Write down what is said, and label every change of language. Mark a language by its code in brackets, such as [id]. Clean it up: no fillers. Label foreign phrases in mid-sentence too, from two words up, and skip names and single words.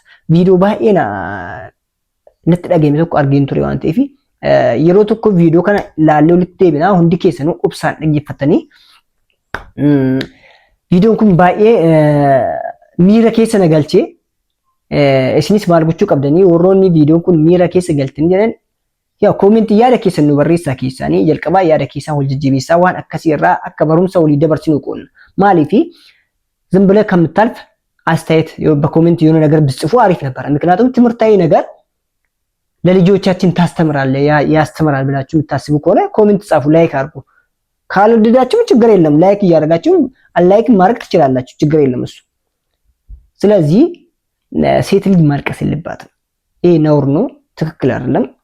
[om] Viidiyoo baay'ee natti dhagahame tokko argeen ture waan ta'eef yeroo tokko viidiyoo kana ilaallee walitti deebinaa hundi keessanuu obsaan dhaggeeffatanii viidiyoon kun baay'ee miira keessa na galchee isinis maal gochuu qabdanii warroonni viidiyoon kun miira keessa galtanii jedhan yaa koomentii yaada keessan nu barreessaa keessanii jalqabaa yaada keessan wal jijjiireessaa waan akkasii irraa akka barumsa walii dabarsinu qoonna. [am] Maaliif ዝም ብለህ ከምታልፍ አስተያየት በኮሜንት የሆነ ነገር ብትጽፉ አሪፍ ነበር። ምክንያቱም ትምህርታዊ ነገር ለልጆቻችን ታስተምራለህ ያስተምራል ብላችሁ የምታስቡ ከሆነ ኮሜንት ጻፉ፣ ላይክ አድርጉ። ካልወደዳችሁ ችግር የለም፣ ላይክ እያደረጋችሁ አላይክ ማድረግ ትችላላችሁ፣ ችግር የለም እሱ። ስለዚህ ሴት ልጅ ማልቀስ የለባትም። ይሄ ነውር ነው፣ ትክክል አይደለም፣